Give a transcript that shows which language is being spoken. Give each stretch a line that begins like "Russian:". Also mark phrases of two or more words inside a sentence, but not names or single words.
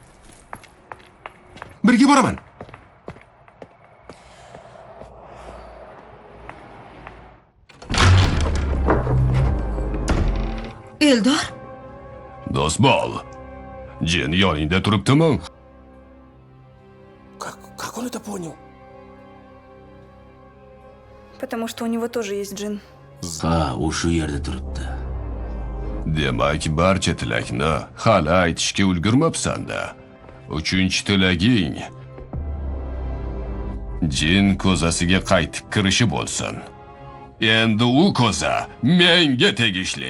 Uzbek: Birga boraman. Eldor, Do'stbol, jin yoningda turibdimi?
Russian: Как он это понял? Потому что у него тоже есть джин.
Uzbek: Ha, u shu yerda turibdi. Demak, barcha tilakni hali aytishga ulgurmabsan-da. 3-tilaging jin ko'zasiga qaytib kirishi bo'lsin. Endi u ko'za menga tegishli.